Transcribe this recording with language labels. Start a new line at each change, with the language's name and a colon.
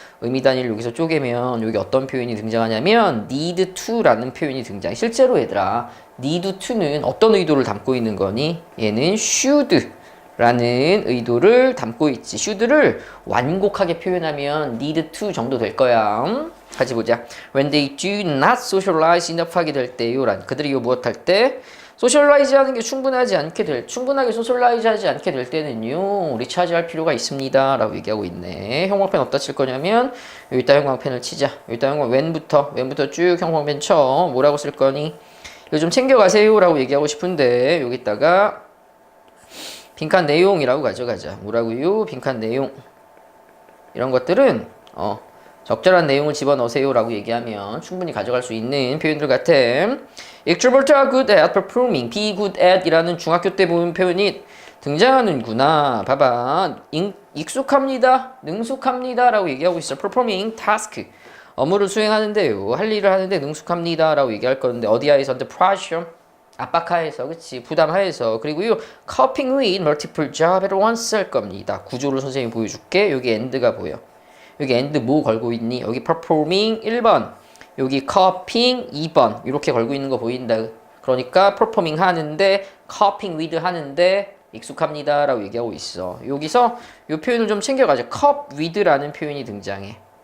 Korean: 의미 단위를 여기서 쪼개면 여기 어떤 표현이 등장하냐면 need to라는 표현이 등장해. 실제로 얘들아 need to는 어떤 의도를 담고 있는 거니? 얘는 should 라는 의도를 담고 있지. should를 완곡하게 표현하면 need to 정도 될 거야. 같이 보자.
English: When they do not socialize enough
Korean: 하게 될 때요. 그들이 무엇 할 때? 소셜라이즈 하는 게 충분하게 소셜라이즈 하지 않게 될 때는요, 리차지할 필요가 있습니다. 라고 얘기하고 있네. 형광펜 어디다 칠 거냐면, 여기다 형광펜을 치자. 여기다 왼부터 쭉 형광펜 쳐. 뭐라고 쓸 거니? 이거 좀 챙겨가세요. 라고 얘기하고 싶은데, 여기다가, 빈칸 내용이라고 가져가자. 뭐라고요? 빈칸 내용. 이런 것들은, 적절한 내용을 집어넣으세요. 라고 얘기하면 충분히 가져갈 수 있는 표현들 같아.
English: Extroverts are good at performing.
Korean: Be good at 이라는 중학교 때 보는 표현이 등장하는구나. 봐봐. 익숙합니다. 능숙합니다. 라고 얘기하고 있어.
English: Performing task.
Korean: 업무를 수행하는데요. 할 일을 하는데 능숙합니다. 라고 얘기할 건데 어디하에서?
English: under pressure.
Korean: 압박하에서, 그치? 부담하에서. 그리고요,
English: coping with multiple jobs at once
Korean: 할 겁니다. 구조를 선생님이 보여줄게. 여기 end가 보여. 여기 end 뭐 걸고 있니? 여기 performing 1번, 여기 coping 2번 이렇게 걸고 있는 거 보인다. 그러니까 performing 하는데 coping with 하는데 익숙합니다 라고 얘기하고 있어. 여기서 이 표현을 좀 챙겨가자. cope with라는 표현이 등장해.